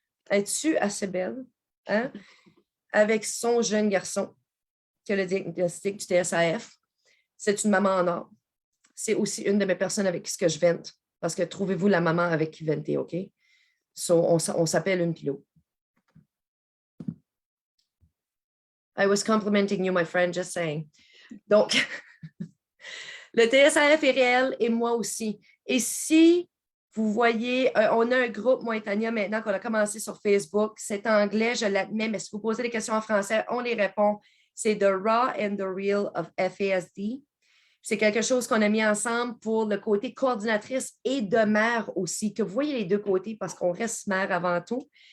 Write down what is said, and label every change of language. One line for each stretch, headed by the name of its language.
French: Es-tu assez belle? Hein? Avec son jeune garçon qui a le diagnostic du TSAF. C'est une maman en or. C'est aussi une de mes personnes avec qui je vente. Parce que trouvez-vous la maman avec qui venter, OK? So, on s'appelle une pilot.
English: I was complimenting you, my friend, just saying.
French: Donc, le TSAF est réel et moi aussi. Et si vous voyez, on a un groupe, moi et Tania, maintenant qu'on a commencé sur Facebook. C'est en anglais, je l'admets, mais si vous posez des questions en français, on les répond. C'est The Raw and the Real of FASD. C'est quelque chose qu'on a mis ensemble pour le côté coordinatrice et de mère aussi, que vous voyez les deux côtés parce qu'on reste mère avant tout.